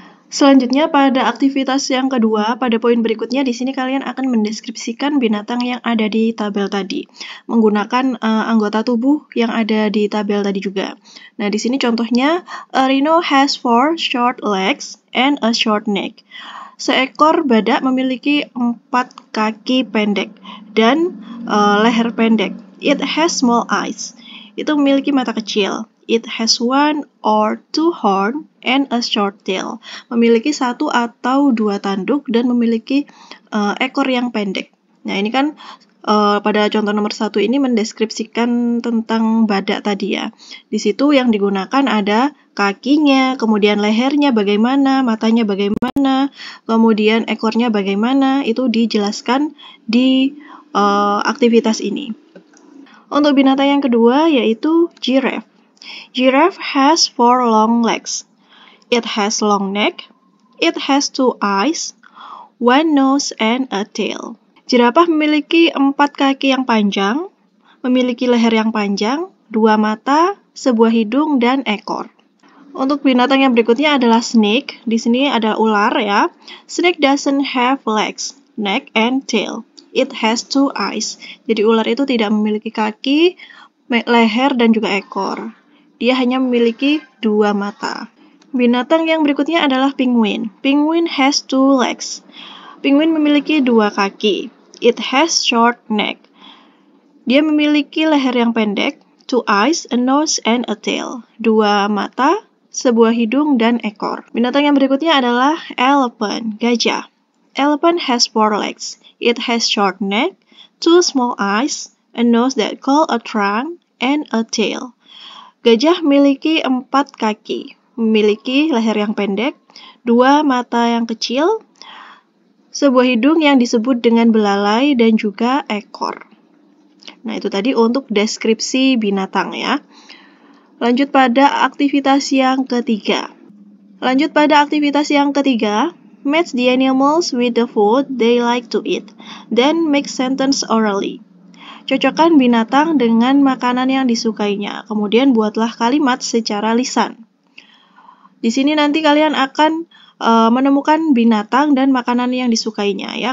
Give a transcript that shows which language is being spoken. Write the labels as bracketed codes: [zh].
[id] Selanjutnya pada aktivitas yang kedua, pada poin berikutnya di sini kalian akan mendeskripsikan binatang yang ada di tabel tadi menggunakan anggota tubuh yang ada di tabel tadi juga. [en] Nah, di sini contohnya a rhino has 4 short legs and a short neck. [id] Seekor badak memiliki 4 kaki pendek dan leher pendek. [en] It has small eyes. [id] Itu memiliki mata kecil. [en] It has 1 or 2 horn and a short tail. [id] Memiliki 1 atau 2 tanduk dan memiliki ekor yang pendek. Nah, ini kan pada contoh nomor 1 ini mendeskripsikan tentang badak tadi ya. Di situ yang digunakan ada kakinya, kemudian lehernya bagaimana, matanya bagaimana, kemudian ekornya bagaimana, itu dijelaskan di aktivitas ini. Untuk binatang yang kedua yaitu giraffe. [en] Giraffe has 4 long legs. It has long neck. It has 2 eyes, 1 nose, and a tail. [id] Jerapah memiliki 4 kaki yang panjang, memiliki leher yang panjang, 2 mata, sebuah hidung, dan ekor. Untuk binatang yang berikutnya adalah snake. Di sini ada ular ya. [en] Snake doesn't have legs, neck, and tail. It has 2 eyes. [id] Jadi ular itu tidak memiliki kaki, leher, dan juga ekor. Dia hanya memiliki 2 mata. Binatang yang berikutnya adalah penguin. [en] Penguin has 2 legs. Penguin memiliki 2 kaki. It has short neck. Dia memiliki leher yang pendek, 2 eyes, a nose, and a tail. [id] 2 mata, sebuah hidung, dan ekor. Binatang yang berikutnya adalah elephant, gajah. [en] Elephant has 4 legs. It has short neck, 2 small eyes, a nose that called a trunk, and a tail. [id] Gajah memiliki 4 kaki, memiliki leher yang pendek, 2 mata yang kecil, sebuah hidung yang disebut dengan belalai, dan juga ekor. Nah, itu tadi untuk deskripsi binatang ya. Lanjut pada aktivitas yang ketiga. [en] Match the animals with the food they like to eat. Then make sentence orally. [id] Cocokkan binatang dengan makanan yang disukainya. Kemudian buatlah kalimat secara lisan. Di sini nanti kalian akan menemukan binatang dan makanan yang disukainya ya.